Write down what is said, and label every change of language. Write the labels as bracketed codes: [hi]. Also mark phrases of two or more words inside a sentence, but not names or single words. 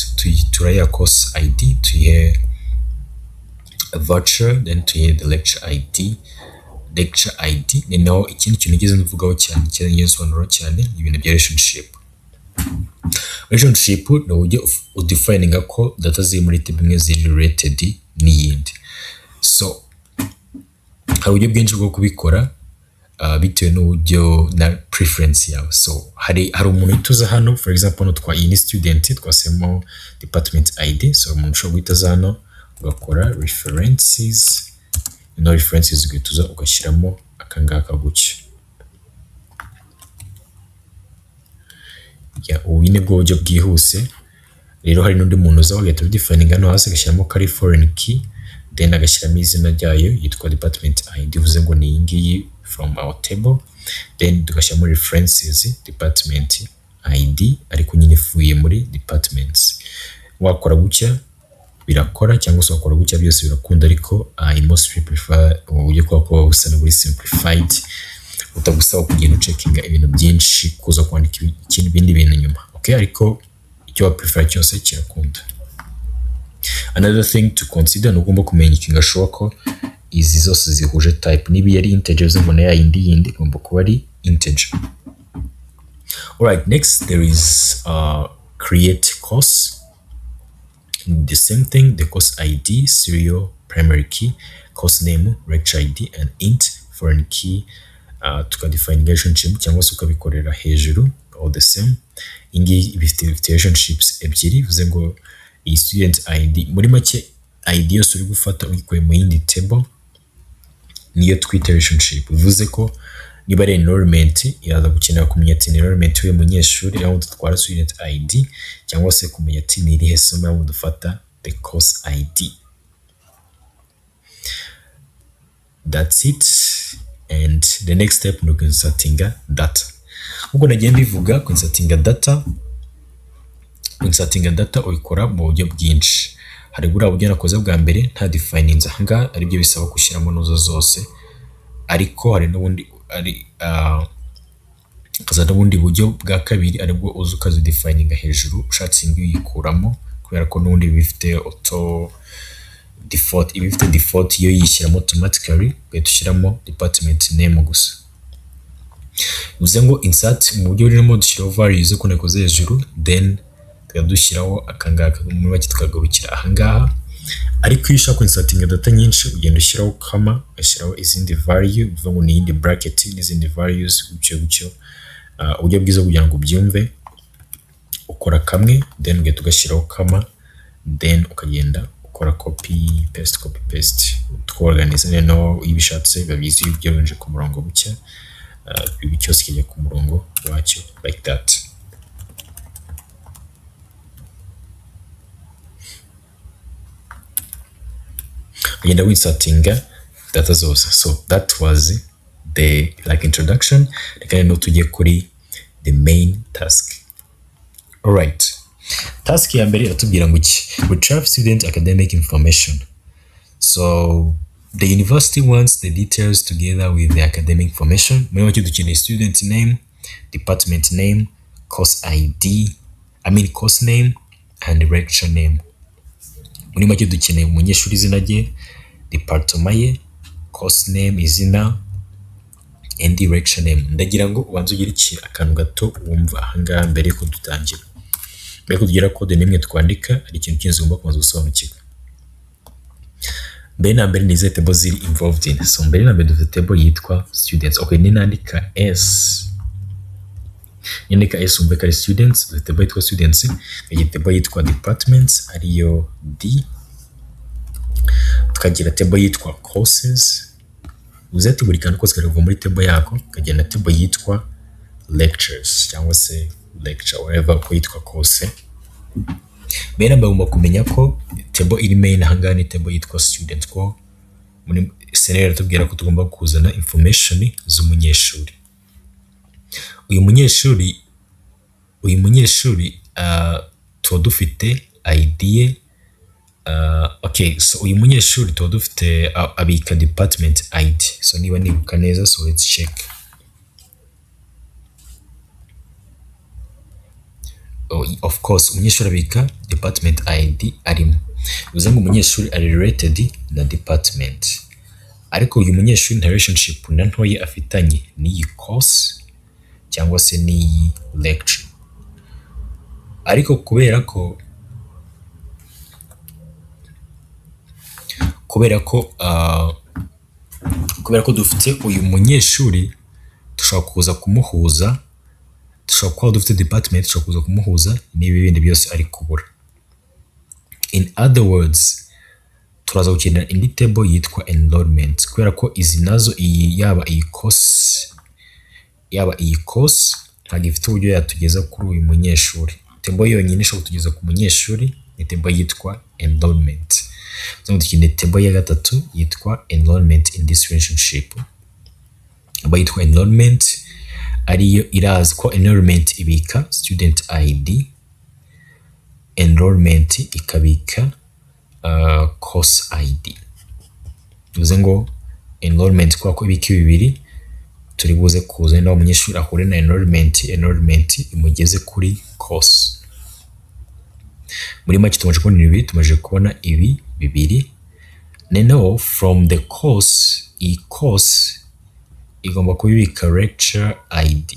[rw] Turaya [en] course ID [rw] tuyihe a voucher, then tuyihe [en] the lecture ID. Lecture ID [rw] ni naho ikindi kintu nigeze mvugaho cyane nyisobanuro cyane ibintu bya relationship. Relationship ni uburyo udefininga ko data ziri muri table imwe ziri related n'iyindi. So hari uburyo bwinshi bwo kubikora bitewe n'uburyo na preference yawe. So hari umuntu ituza hano, [en] for example [rw] no twa iyi student twasemo [en] department ID, [rw] so umuntu ushobora guhita hano ugakora references. No references gutuza ugashyiramo akangaka gutya. Ubu ni bwo buryo bwihuse rero hari n'undi muntu uza wagahita udefininga hano hasi agashyiramo kari [en] foreign key, [rw] then agashyiramo izina ryayo yitwa [en] department ID, [rw] bivuze ngo ni iyi ngiyi [en] from our table, [rw] then tugashyiramo [en] references department ID [rw] ariko nyine ifuye muri departments. Wakora gutya birakora, cyangwa se wakora gutya byose birakunda, ariko [en] I mostly prefer [rw] uburyo ko busa n'uburi simplified, utagusaba kugenda ucekinga ibintu byinshi kuza kwandika ibindi bintu nyuma. Okay, ariko icyo wa prefer cyose kirakunda. [en] Another thing to consider [rw] ni ugomba kumenya ikintu gashoboka ko izi zose zihuje type. Niba yari integer zo mbona ya yindi igomba kuba ari integer. [en] Alright, next there is create course. The same thing, the course ID, serial primary key, course name, lecture ID, and int foreign key. [rw] Tukadefine relationship cyangwa se ukabikorera hejuru, [en] all the same. [rw] Ingi ifite relationships ebyiri, bivuze ngo iyi [en] student ID [rw] muri make ID yose uri gufata uyikuye mu yindi table niyo twita relationship. Bivuze ko niba ari enrollment iraza gukenera kumenya ati enrollment y'uyu munyeshuri aho dutwara [en] student ID, [rw] cyangwa se kumenya ati ni irihe somo aho dufata [en] the course ID. That's it. And the next step [rw] ni insertinga data. Ubwo nagiye mbivuga insertinga data uyikora mu buryo bwinshi. Hari buriya buryo nakoze bwa mbere nta defining aha aribyo bisaba gushyiramo nozo zose, ariko hari n'ubundi kaza n'ubundi buryo bwa kabiri aribwo uza ukazidefininga hejuru ushatse ingi uyikuramo, kubera ko n'ubundi bifite [en] auto default, [rw] ibifite default iyo yishyiramo automatically ugahita ushyiramo [en] department name [rw] gusa. Bivuze ngo insert mu buryo burimo dushyiraho values uko nakoze hejuru, then tukadushyiraho akangaka muri make tukagarukira ahangaha. Ariko iyo ushaka [en] inserting data [rw] nyinshi ugenda ushyiraho comma, ushyiraho izindi value, bivuga ngo ni iyindi bracket n'izindi values gutyo. Uburyo bwiza kugira ngo ubyumve, ukora kamwe then ugahita ugashyiraho comma, then ukagenda ukora [en] copy paste [rw] tukorganiza. Rero iyo bishatse babizi ibyo binje ku murongo bucya, ibi cyose kijya ku murongo wacyo [en] like that. [rw] Agenda winsertinga data zose. [en] So that was the introduction. [rw] Reka no tujye kuri [en] the main task. [rw] Alright, task ya mbere iratubwira ngo iki, [en] retrieve student academic information. So the university wants the details together with the academic information. [rw] Muri make dukeneye [en] student name, department name, course ID, course name and lecture name. [rw] Muri make dukeneye umunyeshuri izina rye, [en] department ye, course name izina, and lecture name. [rw] Ndagira ngo ubanze ugire akantu gato wumva ahangaha mbere ko dutangira. Mbere ko tugira code nimwe twandika ari ikintu cyinshi ugomba kubanza gusobanukirwa. Mbere na mbere ni izihe table ziri [en] involved in. [rw] So mbere na mbere dufite table yitwa students. Okay, ninandika S. Nyandika S umve kari students, dufite table yitwa students, iyi table yitwa departments ariyo D. Tukagira table yitwa courses. Uzati buri kantu kose kariva muri table yako, kagira na table yitwa lectures cyangwa se lecture whatever ko yitwa course. Mbere bagomba kumenya ko table iri main ahangaha ni table yitwa student, ko muri scenario tubwira ko tugomba kuzana information z'umunyeshuri. Uyu munyeshuri tuba dufite ID. Okay, so uyu munyeshuri tuba dufite abika [en] department ID. [rw] So niba nibuka neza, [en] so let's check. Of course [rw] umunyeshuri abika [en] department ID arimo. [rw] Bivuze ngo umunyeshuri ari related na department. Ariko uyu munyeshuri nta relationship na ntoya afitanye n'iyi course cyangwa se n'iyi lecture. Ariko kubera ko dufite uyu munyeshuri, dushobora kuza kumuhuza, dushobora kuba dufite department, dushobora kuza kumuhuza n'ibi bindi byose ari kubura. [en] In other words, [rw] turaza gukenera indi table yitwa enrollment, kubera ko izi nazo yaba iyi course ntabwo ifite uburyo yatugeza kuri uyu munyeshuri. table yonyine ishobora kutugeza ku munyeshuri ni table yitwa enrollment. So dukeneye table ya gatatu yitwa enrollment [en] in this relationship. [rw] Aba yitwa enrollment ariyo irazi ko enrollment ibika [en] student ID, [rw] enrollment ikabika [en] course ID. [rw] Bivuze ngo enrollment kwa ko ibiki bibiri turi buze kuza naho umunyeshuri ahure na enrollment imugeze kuri course. Muri make tumaje kubona ibi, tumaje kubona ibi bibiri. Noneho [en] from the course, [rw] course igomba kubibika [en] lecture ID.